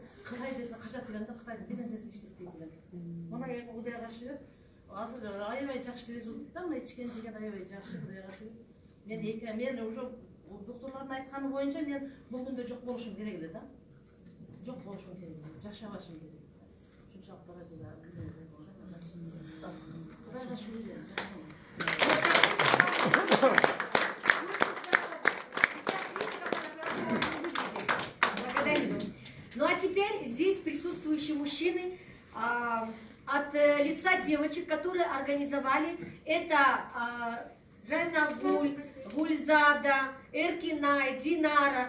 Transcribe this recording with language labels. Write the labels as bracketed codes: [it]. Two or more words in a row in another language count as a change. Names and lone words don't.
[ky] Кытай десе качат элем да, Кытайдын бир нерсесин иштетпейт элем. Мына эми Кудайга шүгүр, азыр аябай жакшы результат, мына ичкен жеген аябай жакшы, Кудайга шүгүр. Мен уже доктурлардын айтканы боюнча мен бул күндө жок болушум керек эле да. Жок болушум керек, жашабашым керек. Ушунчалык даражада Кудайга шүгүр, жакшымын. [ru] Ну а теперь здесь присутствующие мужчины от лица девочек, которые организовали это Жайнагуль, Гульзада, Эркинай, Динара.